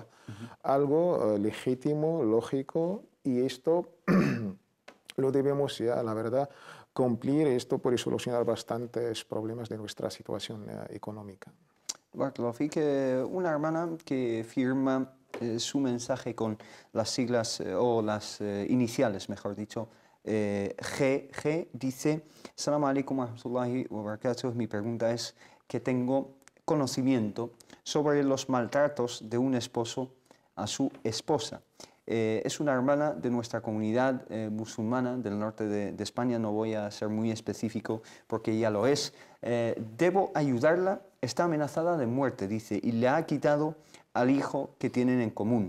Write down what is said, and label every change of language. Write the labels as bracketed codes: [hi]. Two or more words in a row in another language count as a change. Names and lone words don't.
[es] Algo legítimo, lógico, y esto lo debemos ya, la verdad, cumplir. Esto puede solucionar bastantes problemas de nuestra situación económica. Una hermana que firma su mensaje con las siglas o las iniciales, mejor dicho, GG, dice: [ar] السلام عليكم ورحمة الله وبركاته. [es] Mi pregunta es que tengo conocimiento sobre los maltratos de un esposo a su esposa. es una hermana de nuestra comunidad musulmana del norte de España, no voy a ser muy específico porque ella lo es. Debo ayudarla, está amenazada de muerte, dice, y le ha quitado al hijo que tienen en común.